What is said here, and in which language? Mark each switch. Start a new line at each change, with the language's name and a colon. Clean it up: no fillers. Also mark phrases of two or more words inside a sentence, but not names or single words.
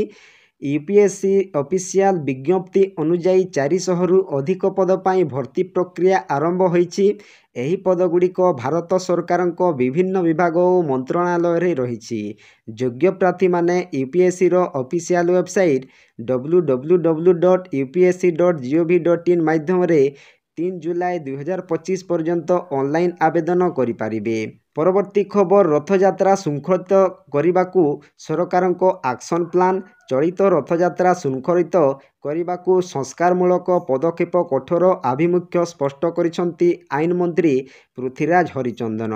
Odia: ୟୁପିଏସସି ଅଫିସିଆଲ ବିଜ୍ଞପ୍ତି ଅନୁଯାୟୀ 400ରୁ ଅଧିକ ପଦ ପାଇଁ ଭର୍ତ୍ତି ପ୍ରକ୍ରିୟା ଆରମ୍ଭ ହୋଇଛି। ଏହି ପଦଗୁଡ଼ିକ ଭାରତ ସରକାରଙ୍କ ବିଭିନ୍ନ ବିଭାଗ ଓ ମନ୍ତ୍ରଣାଳୟରେ ରହିଛି। ଯୋଗ୍ୟ ପ୍ରାର୍ଥୀମାନେ ୟୁପିଏସସିର ଅଫିସିଆଲ ୱେବସାଇଟ୍ www.upsc.gov.in ମାଧ୍ୟମରେ 3 ଜୁଲାଇ 2025 ପର୍ଯ୍ୟନ୍ତ ଅନଲାଇନ୍ ଆବେଦନ କରିପାରିବେ। ପରବର୍ତ୍ତୀ ଖବର ରଥଯାତ୍ରା ଶୃଙ୍ଖଳିତ କରିବାକୁ ସରକାରଙ୍କ ଆକ୍ସନ ପ୍ଲାନ୍। ଚଳିତ ରଥଯାତ୍ରା ଶୃଙ୍ଖଳିତ କରିବାକୁ ସଂସ୍କାରମୂଳକ ପଦକ୍ଷେପ କଠୋର ଆଭିମୁଖ୍ୟ ସ୍ପଷ୍ଟ କରିଛନ୍ତି ଆଇନ ମନ୍ତ୍ରୀ ପୃଥ୍ୱୀରାଜ ହରିଚନ୍ଦନ।